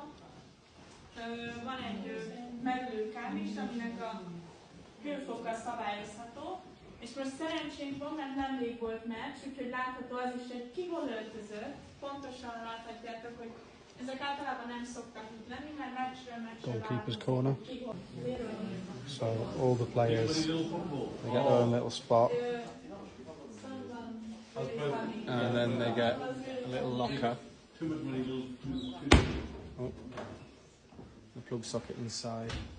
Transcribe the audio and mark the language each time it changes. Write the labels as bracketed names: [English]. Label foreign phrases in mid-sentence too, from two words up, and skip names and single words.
[Hungarian] Van egy meglőkám is, aminek a hőfoka szabályozható. És most szerencsénk van, mert nemrég volt meccs, úgyhogy látható az is, hogy ki hol öltözött. Pontosan láthatjátok, hogy ezek általában nem szoktak itt lenni, mert meccsről [English] Goalkeeper's corner. So all the players, they get their own little spot. And then they get a little locker. Oh, the plug socket inside.